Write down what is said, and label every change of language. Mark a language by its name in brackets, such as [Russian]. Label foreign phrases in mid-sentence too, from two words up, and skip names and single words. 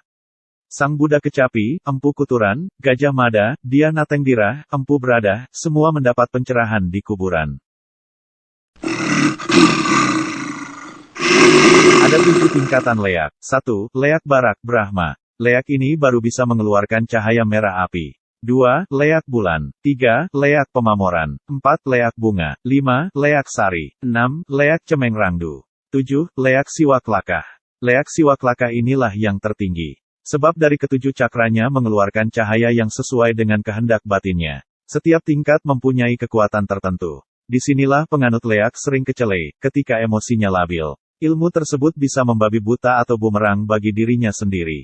[Indonesian] Sang Buddha Kecapi, Empu Kuturan, Gajah Mada, Dia Natengdira, Empu Brada, semua mendapat pencerahan di kuburan. Ada 7 tingkatan leak. 1. Leak Barak, Brahma. Leak ini baru bisa mengeluarkan cahaya merah api. 2. Leak bulan. 3. Leak pemamoran. 4. Leak bunga. 5. Leak sari. 6. Leak cemeng rangdu. 7. Leak siwaklakah. Leak siwaklakah inilah yang tertinggi. Sebab dari ketujuh cakranya mengeluarkan cahaya yang sesuai dengan kehendak batinnya. Setiap tingkat mempunyai kekuatan tertentu. Disinilah penganut leak sering kecele, ketika emosinya labil. Ilmu tersebut bisa membabi buta atau bumerang bagi dirinya sendiri.